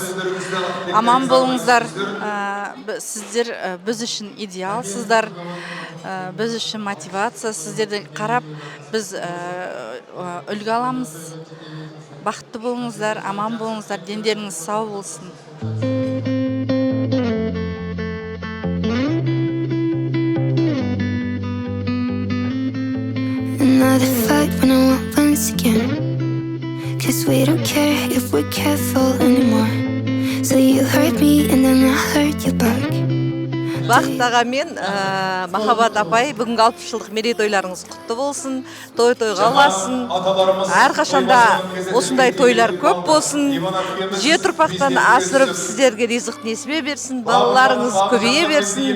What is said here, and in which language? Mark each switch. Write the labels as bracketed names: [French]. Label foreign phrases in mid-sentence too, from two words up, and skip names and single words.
[Kazakh] Аман болыңыздар. Сіздер біз үшін идеалсыздар, біз үшін мотивация. Сіздерді қарап біз үлгі аламыз. Бақытты болыңыздар, аман болыңыздар, дендеріңіз сау болсын. [English] Another fight when I want once again. 'Cause we don't care if we're careful anymore. So you hurt me and then I hurt you back. [Kazakh] Бақыт аға мен Махаббат апай, бүгінгі 60 жылдық мерейтойларыңыз құтты болсын, той-тойға ұласын. Әрқашанда осындай тойлар көп болсын. Жеті ұрпақтан асырып сіздерге ризық несібе берсін, балаларыңыз көбейе берсін.